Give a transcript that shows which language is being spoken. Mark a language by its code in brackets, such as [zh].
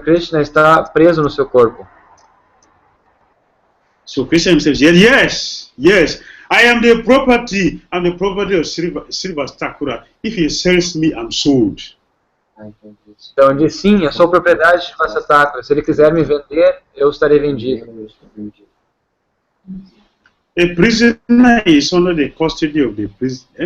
[pt] Krishna está preso no seu corpo. [en] So Krishna himself said, yes, I am the property of Srivas Thakura. If he sells me, I'm sold. [pt] Então ele disse, sim, eu sou propriedade de Srivas Thakura. Se ele quiser me vender, eu estarei vendido. [en] A prisoner is under the custody of the prison.